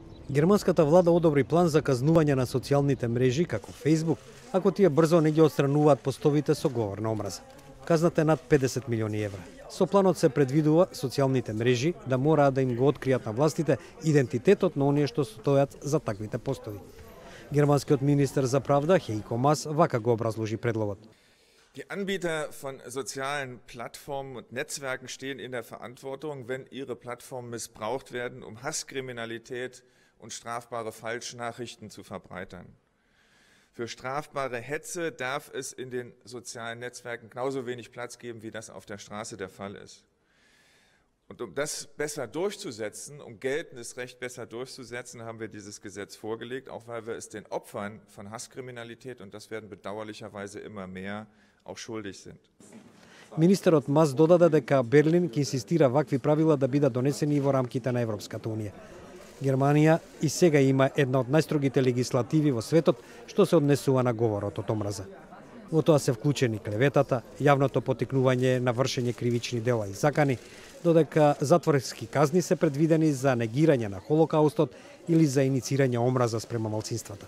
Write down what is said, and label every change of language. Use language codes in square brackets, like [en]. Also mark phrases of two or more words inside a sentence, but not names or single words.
[mk] Германската влада одобри план за казнување на социјалните мрежи како Facebook, ако тие брзо не ги отстрануваат постовите со говор на омраза. Казната е над 50 милиони евра. Со планот се предвидува социјалните мрежи да мораат да им го откријат на властите идентитетот на оние што стојат за таквите постови. Германскиот министер за правда Heiko Maas вака го образложи предлогот. [de] Die Anbieter von sozialen Plattformen und Netzwerken stehen in der Verantwortung, wenn ihre Plattformen missbraucht werden, um Hasskriminalität und strafbare Falschnachrichten zu verbreitern. Für strafbare Hetze darf es in den sozialen Netzwerken genauso wenig Platz geben, wie das auf der Straße der Fall ist. Und um das besser durchzusetzen, um geltendes Recht besser durchzusetzen, haben wir dieses Gesetz vorgelegt, auch weil wir es den Opfern von Hasskriminalität, und das werden bedauerlicherweise immer mehr, auch schuldig sind. [mk] Министерот Мас додаде дека Берлин ќе инсистира вакви правила да бидат донесени и во рамките на Европската унија. Германија и сега има една од најстрогите легислативи во светот што се однесува на говорот од омраза. Во тоа се вклучени клеветата, јавното поттикнување на вршење кривични дела и закани, додека затворски казни се предвидени за негирање на Холокаустот или за иницирање омраза спрема малцинствата.